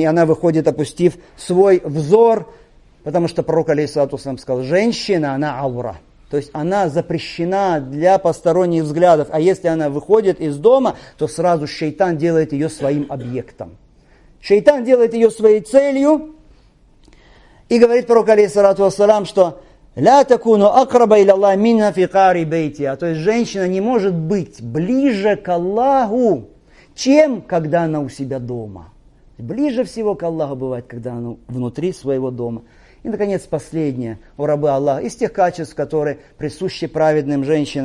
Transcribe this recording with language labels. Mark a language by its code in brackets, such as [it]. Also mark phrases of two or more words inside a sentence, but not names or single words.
[ru] Она выходит, опустив свой взор, потому что пророк, [ar] عليه الصلاة والسلام, [ru] сказал: женщина, она аура. То есть она запрещена для посторонних взглядов. А если она выходит из дома, то сразу шейтан делает ее своим объектом. Шейтан делает ее своей целью. И говорит пророк, [ar] عليه الصلاة والسلام, [ru] что [ar] «لا تكون أقرب إلى الله منها في قعر بيتها». [ru] То есть женщина не может быть ближе к Аллаху, чем когда она у себя дома. Ближе всего к Аллаху бывает, когда она внутри своего дома. И, наконец, последнее, о рабы Аллаха, из тех качеств, которые присущи праведным женщинам.